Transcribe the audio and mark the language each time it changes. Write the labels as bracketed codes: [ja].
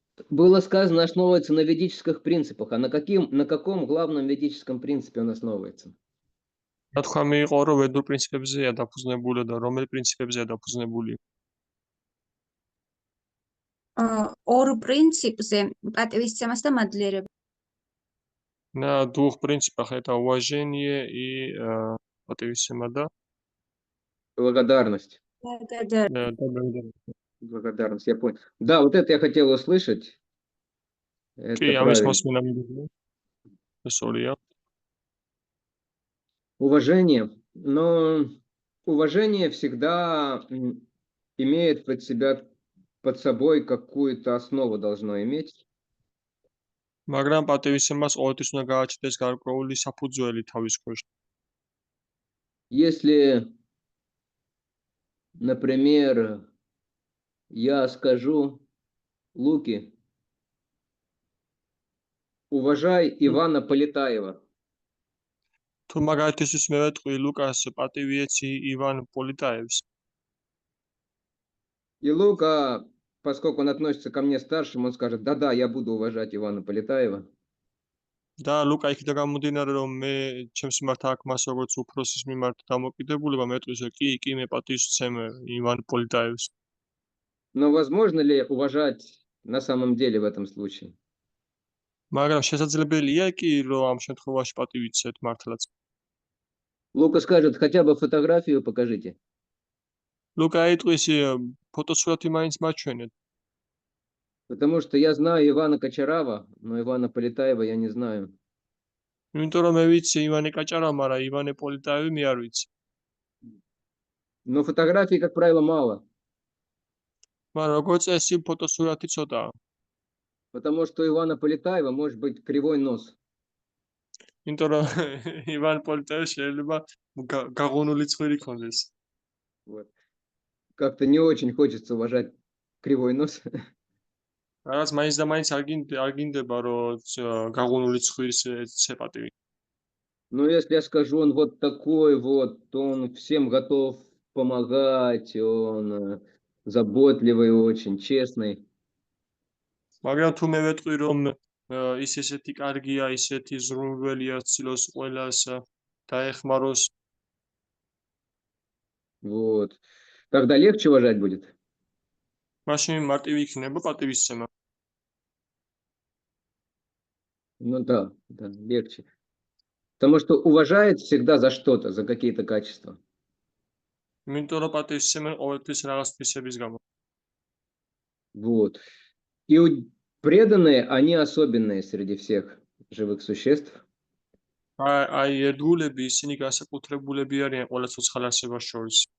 [ru] Было сказано, основывается на ведических принципах. А на каком главном ведическом принципе он основывается? [ka] Თქვა მიიღო რომ ვედურ პრინციპებზეა დაფუძნებული და რომელი პრინციპებზეა დაფუძნებული? ორ პრინციპზე პატივისცემას და მადლიერებას. [ru] На двух принципах это уважение и пативисцема, да? Благодарность. Да. Благодарность, я понял. Да, вот это я хотел услышать. Это правильно. Уважение. Но уважение всегда имеет под собой какую-то основу должно иметь. [ka] მაგრამ პატივისცემას ყოველთვის უნდა გააჩნდეს გარკვეული საფუძველი თავის ქვეშ. [ru] Если, например, я скажу Луке, уважай Ивана Полетаева. [ka] თუ მაგალითისთვის მე ვეთქვი ლუკას პატივიეცი ივან პოლიტაევს. [ru] И Лука, поскольку он относится ко мне старшим, он скажет: да, я буду уважать Ивана Полетаева. [ka] და ლუკა იქიდან გამომდინარე რომ მე ჩემს მიმართ აქ მას როგორც უფროსის მიმართ დამოკიდებულება მეტყვის კი მე პატივისცემ ივან პოლიტაევს. [ru] Но возможно ли уважать на самом деле в этом случае? [ka] მაგრამ შესაძლებელია კი რომ ამ შემთხვევაში პატივიცეთ მართლაც. [ru] Лука скажет: хотя бы фотографию покажите. [ka] ლუკა იტყვის ფოტოსურათი მაინც მაჩვენეთ. [ru] Потому что я знаю Ивана Кочарава, но Ивана Полетаева я не знаю. [ka] იმიტომ რომ მე ვიცი ივანე კაჭარავ, მაგრამ ივანე პოლიტაევი მე არ ვიცი. [ru] Но фотографий, как правило, мало. [ka] მაგრამ როგორც წესი ფოტოსურათი ცოტაა. [ru] Потому что у Ивана Полетаева может быть кривой нос. [ka] იმიტომ რომ ივან პოლიტაევს შეიძლება გაღუნული ცხვირი ქონდეს. [ru] Вот. Как-то не очень хочется уважать кривой нос. Раз [ka] მაინც და მაინც არ გინდება რომ გაღუნული ცხვირის ეცე. [ru] Но если я скажу, он вот такой вот, он всем готов помогать, он заботливый очень, честный. [ka] მაგრამ თუ მე ვეტყვი რომ ის ესეთი კარგია, ისეთი ზრუნველია, ცდილობს ყველას დაეხმაროს. [ru] Вот. Тогда легче уважать будет. [ka] მაშინ მარტივი იქნება პატივისცემა. [ru] Ну да, легче. Потому что уважает всегда за что-то, за какие-то качества. [ka] იმიტომ რომ პატივისცემენ ყოველთვის რაღაც თვისების გამო. [ru] Вот. И преданные, они особенные среди всех живых существ. [ka] აი ერთგულები ისინი განსაკუთრებულები არიან ყველა ცოცხალ არსებას შორის.